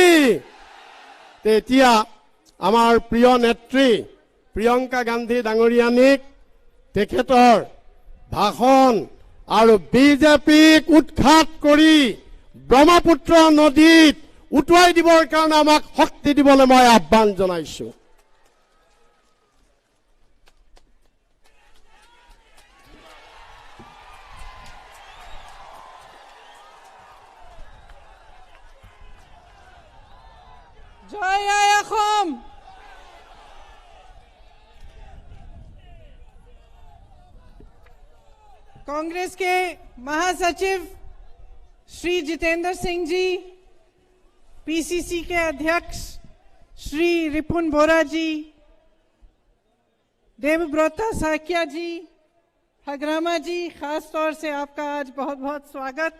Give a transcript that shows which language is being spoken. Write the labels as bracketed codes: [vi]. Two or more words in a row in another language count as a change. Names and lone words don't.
[as] এতিয়া আমাৰ প্ৰিয় নেত্ৰী প্ৰিয়ংকা গান্ধী ডাঙৰীয়ানীক তেখেতৰ ভাষণ আৰু বিজেপিক উৎখাত কৰি ব্ৰহ্মপুত্ৰ নদীত উটুৱাই দিবৰ কাৰণে আমাক শক্তি দিবলৈ মই আহ্বান জনাইছো। জয় আই অসম। [hi] कांग्रेस के महासचिव श्री जितेंद्र सिंह जी, पीसीसी के अध्यक्ष श्री रिपुन बोरा जी, देवव्रता साकिया जी, हग्रामा जी, खास तौर से आपका आज बहुत बहुत स्वागत।